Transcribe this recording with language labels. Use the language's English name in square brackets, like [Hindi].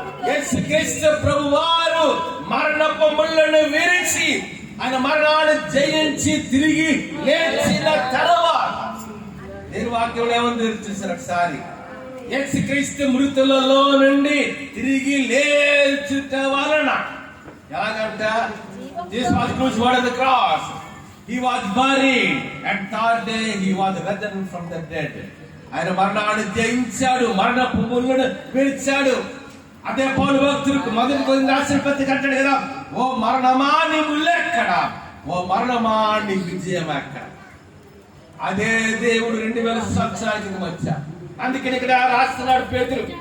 [Telugu] యేసుక్రీస్తు ప్రభువారు మరణపు ముళ్ళను విరిచి ఆయన మరణాన్ని జయించి తిరిగి లేచిన తర్వాత నేను వాక్యంలో ఏమని చూసారు ఒకసారి? యేసుక్రీస్తు మృతులలో నుండి తిరిగి లేచుట వలన ఎలాగంట? [English] Jesus was crucified on the cross. He was buried and third day he was risen from the dead. [Telugu] ఆయన మరణాన్ని జయించాడు, మరణపు ముళ్ళను విరిచాడు. అదే పౌలు భక్తులకు మొదటి కొరింథీ రాసిన పత్రిక అంటాడు కదా, ఓ మరణమా నీ ముల్లెక్కడ, ఓ మరణమా నీ విజయం ఎక్కడ. అదే దేవుడు 2000 సంవత్సరాల క్రితం వచ్చా. అందుకని ఇక్కడ రాస్తున్నాడు పేతురు.